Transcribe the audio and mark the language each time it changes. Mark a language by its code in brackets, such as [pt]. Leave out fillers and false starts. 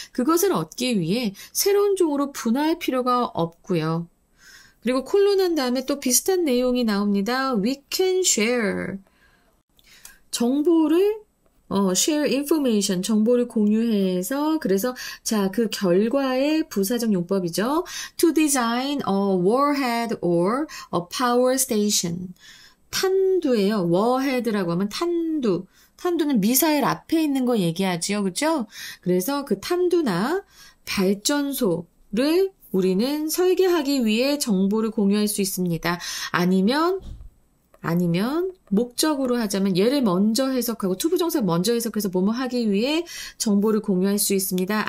[ko] 그것을 얻기 위해 새로운 종으로 분화할 필요가 없고요. 그리고 콜론한 다음에 또 비슷한 내용이 나옵니다. [en] We can share. [ko] 정보를 [en] share information, [ko] 정보를 공유해서 그래서 자, 그 결과의 부사적 용법이죠. [en] To design a warhead or a power station. [ko] 탄두예요. warhead라고 하면 탄두. 탄두는 미사일 앞에 있는 거 얘기하지요. 그죠? 그래서 그 탄두나 발전소를 우리는 설계하기 위해 정보를 공유할 수 있습니다. 아니면 목적으로 하자면 얘를 먼저 해석하고 투부정사 먼저 해석해서 뭐뭐 하기 위해 정보를 공유할 수 있습니다.